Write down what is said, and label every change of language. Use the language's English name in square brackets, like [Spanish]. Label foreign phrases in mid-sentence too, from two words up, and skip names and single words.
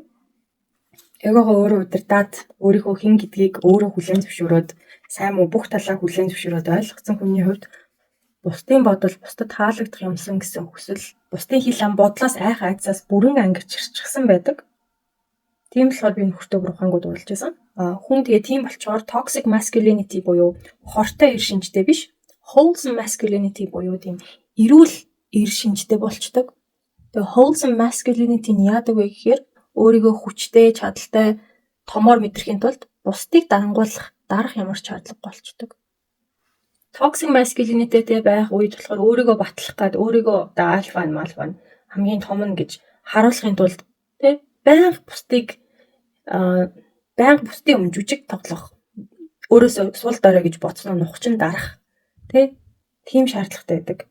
[Mongolian] Эгогоо өөрөө удирдаад өөрийнхөө хэн гэдгийг өөрөө хүлээн зөвшөөрөөд сайн муу бүх талаа хүлээн зөвшөөрөөд ойлгоцсон хүний хувьд бусдын бодол бусдад таалагдах юмсан гэсэн хүсэл, бусдын хэл ам бодлоос айх айцаас бүрэн ангиж чирчгсэн байдаг. Тийм болохоор би нөхөртөө бүр ухаангууд уулж байсан. Хүн тэгээ тийм болчоор [English] toxic masculinity [Mongolian] буюу хортой эр шинжтэй биш, [English] wholesome masculinity [Mongolian] буюу тийм эрүүл эр шинжтэй болчдөг. Тэгээ [English] wholesome masculinity [Mongolian] нь яадаг вэ гэхээр өөрийгөө хүчтэй, чадaltaй, томоор мэдрэхийн тулд бусдыг дарангуулах, дарах ямар ч шаардлага болчдөг. [English] Toxic masculinity- [Mongolian] тэй байх үед болохоор өөрийгөө батлах гад өөрийгөө альфа нь хамгийн том нь гэж харуулахын тулд байнга бусдын өмнө жүжиг тоглох, өөрөөсөө сул дорой гэж бодсноо нухчин дарах, тийм шаардлагатай байдаг.